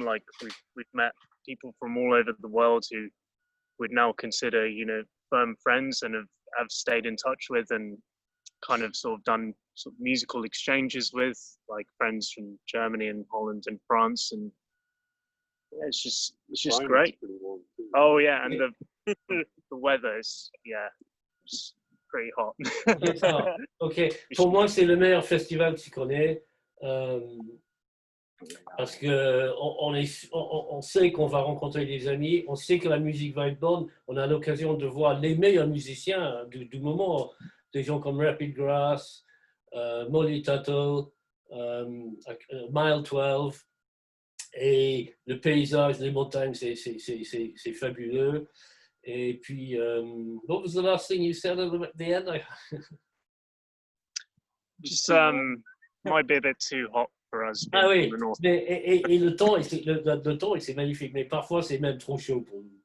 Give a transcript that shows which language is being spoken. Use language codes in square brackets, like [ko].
[en] Like we've met people from all over the world who would now consider, you know, firm friends, and have stayed in touch with, and kind of sort of done sort of musical exchanges with, like friends from Germany and Holland and France, and yeah, it's just great. Oh yeah, and the weather is it's pretty hot. [fr] Ok, pour moi c'est le meilleur festival que tu connais. Parce que on sait qu'on va rencontrer des amis, on sait que la musique va être bonne, on a l'occasion de voir les meilleurs musiciens du moment, des gens comme Rapid Grass, Molly Tuttle, Mile 12, et le paysage, les montagnes, c'est fabuleux. Et puis, [en] what was the last thing you said at the end? Just might be a bit too hot for us. [fr] Ah oui, et le temps, le temps, c'est magnifique, mais parfois c'est même trop chaud pour nous.